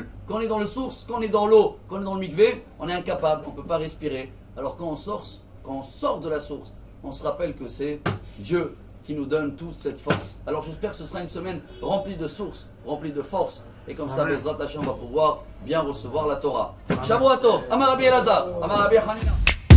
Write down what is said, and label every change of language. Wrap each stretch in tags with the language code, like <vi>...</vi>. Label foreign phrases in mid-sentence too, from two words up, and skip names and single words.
<fr>Quand on est dans le source, quand on est dans l'eau, quand on est dans le mikvé, on est incapable, on ne peut pas respirer. Alors quand on sort de la source, on se rappelle que c'est Dieu qui nous donne toute cette force. Alors j'espère que ce sera une semaine remplie de sources, remplie de force. Et comme ça,</fr> <he>בעזרת השם</he> <fr>va pouvoir bien recevoir la Torah.</fr> <he>שבועות טוב אמר רבי אלעזר אמר רבי חנינא.</he>